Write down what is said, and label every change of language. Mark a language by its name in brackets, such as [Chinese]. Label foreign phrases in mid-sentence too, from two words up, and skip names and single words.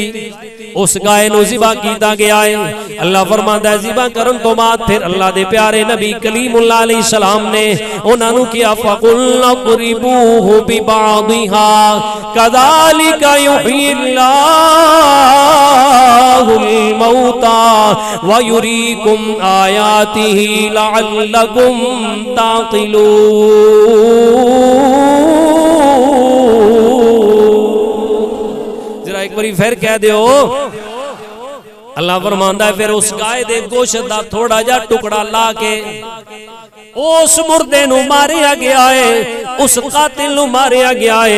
[Punjabi] اس گائے نوں ذبح کیتا گیا ہے۔ اللہ فرماندا ہے ذبح کرن توں بعد فیر اللہ دے پیارے نبی کلیم اللہ [Arabic] عليه السلام [Punjabi] نے انہوں نے کیا [Arabic] فقلنا اضربوه ببعضها كذلك يحيي الله الموتى و يريكم آياته لعلكم تعقلون. [Punjabi] اک باری فیر کہہ دیو. اللہ فرماندا ہے فیر اس گائے دے گوشت دا تھوڑا جا ٹکڑا لا کے اس مردے نوں ماریا گیا ہے، اس قاتل نوں ماریا گیا ہے, उस कातिल नू मारिया गया है।